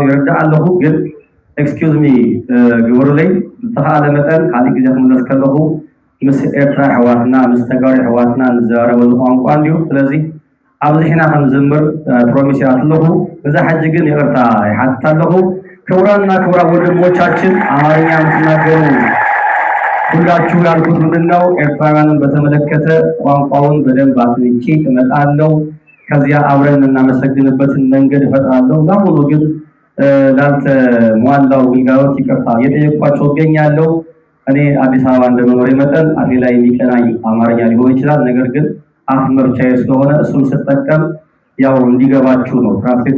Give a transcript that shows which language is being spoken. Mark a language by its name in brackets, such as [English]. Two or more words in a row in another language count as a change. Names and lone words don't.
[Tigrinya] ይርዳእ ኣለኹ። ግን [English] excuse me [Tigrinya] ግብሩለይ ዝተኻእለ መጠን ካሊእ ግዜ ክምለስ ከለኹ ምስ ኤርትራ ኣሕዋትና ምስ ተጋሩ ኣሕዋትና ንዘራረበሉ ቋንቋ እንድዩ። ስለዚ ኣብዚ ሒና ከም ዝምር ፕሮሚስ ኣለኹ። እዛ ሓጂ ግን ይቅርታ ይሓትት ኣለኹ። ክቡራንና ክቡራን [Amharic] ወንድሞቻችን አማርኛ የምትናገሩ ሁላችሁ ያልኩት ምንድነው ኤርትራውያንን በተመለከተ ቋንቋውን በደንብ አጥንቼ እመጣለሁ። ከዚያ አብረን እናመሰግንበትን መንገድ እፈጥራለሁ። ለአሁኑ ግን ላልተሟላው ግልጋሎት ይቅርታ እየጠየቅኳቸው እገኛለሁ። እኔ አዲስ አበባ እንደመኖሬ መጠን አፌ ላይ የሚቀናኝ አማርኛ ሊሆን ይችላል። ነገር ግን አፍ መፍቻዬ ስለሆነ እሱን ስጠቀም ያው እንዲገባችሁ ነው ትራንስሌት